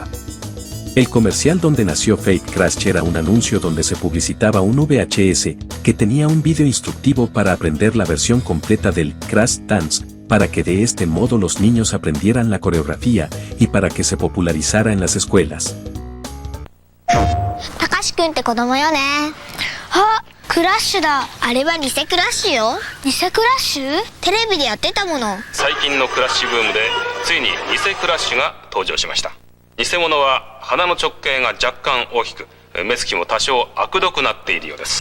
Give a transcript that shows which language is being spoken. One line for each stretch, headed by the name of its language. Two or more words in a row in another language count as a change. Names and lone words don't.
Spanish: El comercial donde nació Fake Crash era un anuncio donde se publicitaba un VHS que tenía un video instructivo para aprender la versión completa del Crash Dance, para que de este modo los niños aprendieran la coreografía y para que se popularizara en las escuelas.
Japanese: Takashi-kun って子供よね。あ、クラッシュだ。あれは偽クラッシュよ。偽クラッシュ？テレビでやってたもの。最近のクラッシュブームでついに偽クラッシュが登場しました。偽物は鼻の直径が若干大きく、目つきも多少悪どくなっているようです。